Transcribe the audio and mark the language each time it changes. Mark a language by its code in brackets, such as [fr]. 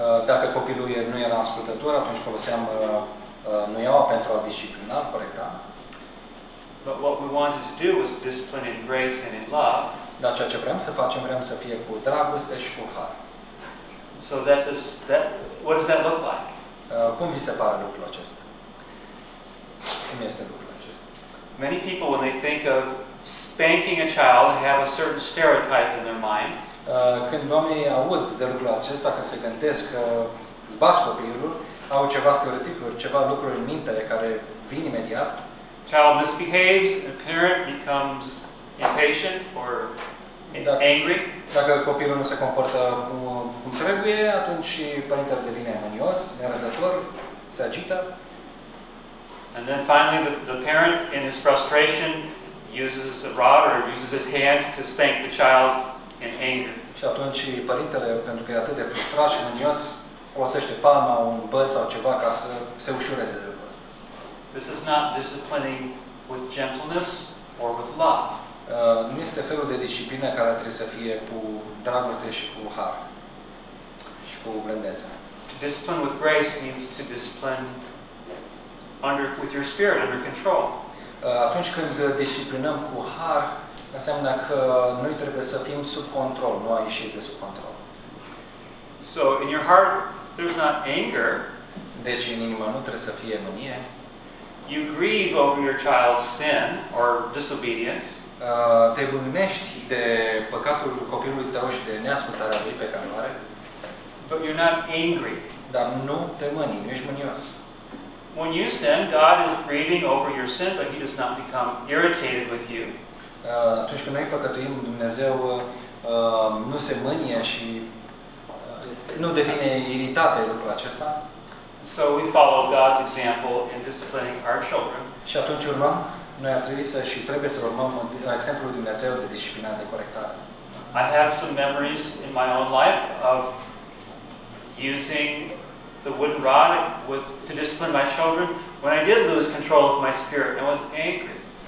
[ro] Dacă copilul nu era ascultător, atunci foloseam nuiaua pentru a disciplina, corecta. [en] But what we wanted to do was discipline in grace and in love. [ro] Dar ceea ce vrem să facem, vrem să fie cu dragoste și cu har. [en] So what does that look like? [ro] Cum vi se pare lucrul acesta? Cum este lucrul acesta? [en] Many people, when they think of spanking a child, have a certain stereotype in their mind. [ro] Când oamenii aud de lucrul acesta, că se gândesc că bați copilul, au ceva stereotipuri, ceva lucruri în minte care vin imediat. [en] Child misbehaves, the parent becomes impatient or angry. [ro] Dacă copilul nu se comportă cum trebuie, atunci părintele devine mânios, nerăbdător, se agită. [en] And then finally the parent, in his frustration, uses a rod or uses his hand to spank the child in anger. [ro] Și atunci părintele, pentru că e atât de frustrat și mânios, folosește palma, un băț sau ceva ca să se ușureze lucrul ăsta. [en] This is not disciplining with gentleness or with love. [ro] Nu este felul de disciplină care trebuie să fie cu dragoste și cu har și cu blândețe. [en] To discipline with grace means to discipline with your spirit under control. [ro] Atunci când disciplinăm cu har, înseamnă că noi trebuie să fim sub control, nu a ieșit de sub control. [en] So in your heart there's not anger. [ro] Deci în inimă nu trebuie să fie mânie. [en] You grieve over your child's sin or disobedience. [ro] Te mânești de păcatul copilului tău și de neascultarea lui pe care o are. [en] But you're not angry. [ro] Dar nu te mâni, nu ești mânios. [en] When you sin, God is grieving over your sin, but he does not become irritated with you. [ro] Atunci când noi păcătuim, Dumnezeu nu se mânie și nu devine iritat de lucrul acesta. [en] So we follow God's example in disciplining our children. [ro] Și atunci urmăm, noi ar trebui să și trebuie să urmăm exemplul Dumnezeu de disciplinare, de corectare. [en] I have some memories in my own life of using the wooden rod to discipline my children when I did lose control of my spirit and I was angry.